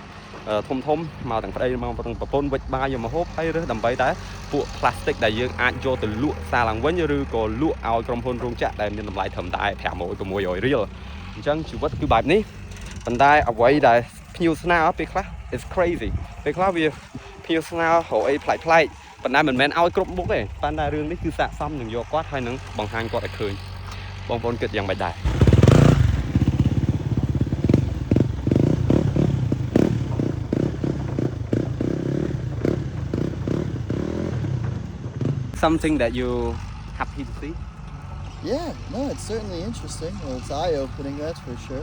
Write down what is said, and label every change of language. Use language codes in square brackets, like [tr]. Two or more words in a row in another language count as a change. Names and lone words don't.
[km] ធំមកទាំងប្តីមកទាំងប្រពន្ធវិចបាយយកមកហូបហើយរើសដើម្បីតែពួក plastic ដែលយើងអាចយកទៅលក់ សារឡើងវិញឬក៏លក់ឲ្យក្រុមហ៊ុនរោងចក្រដែលមានតម្លៃត្រឹមតែ500 600រៀល អញ្ចឹងជីវិតគឺបែបនេះប៉ុន្តែអ្វីដែលភ្ញៀវស្នើពេលខ្លះ [en] is crazy [km] ពេលខ្លះវាភ្ញៀវស្នើរកអីប្លែកប៉ុន្តែមិនមែនឲ្យគ្រប់មុខទេប៉ុន្តែរឿងនេះគឺស័ក្តិសមនឹងយកគាត់ហើយនឹងបង្ហាញគាត់ឲ្យឃើញបងប្អូនគិតយ៉ាងម៉េចដែរ [en] something that you happy to see Yeah, no, it's certainly interesting. Well, it's eye-opening, that's for sure.